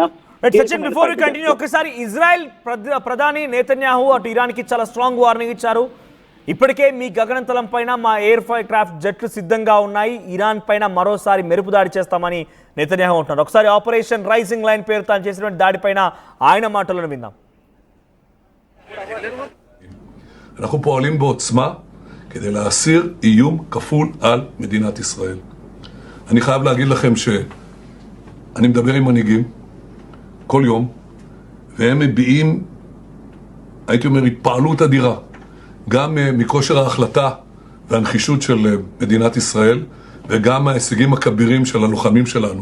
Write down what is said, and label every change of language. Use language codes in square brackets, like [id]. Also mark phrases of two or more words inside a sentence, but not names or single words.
[en] before continue [te] ఒకసారి ఇజ్రాయెల్ ప్రధాని నేతన్యాహు అటు ఇరాన్ కి చాలా [en] strong warning [te] ఇచ్చారు. ఇప్పటికే మీ గగనతలం పైన మా [en] air craft [te] జట్లు సిద్ధంగా ఉన్నాయి, ఇరాన్ పైన మరోసారి మెరుపు దాడి చేస్తామని నేతన్యాహు అంటున్నారు. ఒకసారి ఆపరేషన్ రైజింగ్ లైన్ పేరుతో ఆయన చేసినటువంటి దాడిపైన ఆయన మాటలను విందాం. [he] אנחנו פועלים בעוצמה כדי להסיר איום כפול על מדינת ישראל. אני חייב להגיד לכם שאני מדבר עם מנהיגים כל יום, והם מביעים, הייתי אומר, התפעלות אדירה, גם מכושר ההחלטה והנחישות של מדינת ישראל, וגם ההישגים הכבירים של הלוחמים שלנו.